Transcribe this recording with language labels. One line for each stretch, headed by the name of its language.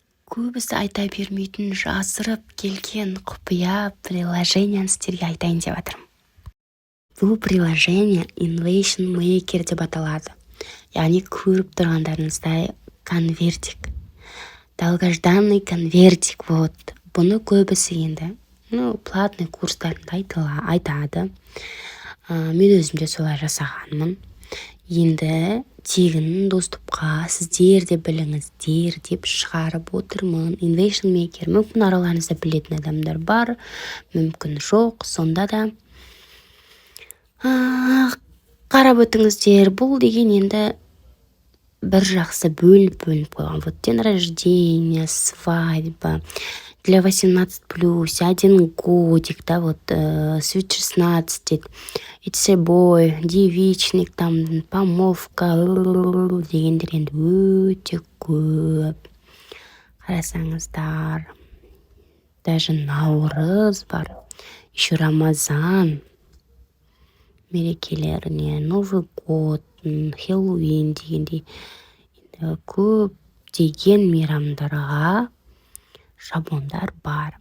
Kazakh: көбісі айта бермейтін жасырып келген құпия приложениені сіздерге айтайын деп жатырмын. Бұл приложение Innovation Maker деп аталады. Яғни көріп тұрғандарыңыздай конвертик.
Russian: Долгожданный конвертик.
Kazakh: Бұны көбісі енді платный курстарында айтады. Мен өзім де солай жасағанмын. Енді тегін доступқа сіздер де біліңіздер деп шығарып отырмын. Innovation Maker. Мүмкін араларыңызда білетін адамдар бар, мүмкін жоқ. Сонда да қарап өтіңіздер. Бұл деген енді бір жақсы бөліп қойған.
Russian: Вот день рождения, свадьба, для 18+, 1 годик, да, вот свет 16 дейді.
Kazakh: It's a boy, девичник, там, помолвка, дегендер енді өте көп. Қарасаңыздар. Даже наурыз бар. Еще Рамазан. Мерекелеріне, Новый год, Хэллоуин дегендей көп деген мейрамдарға шаблондар бар.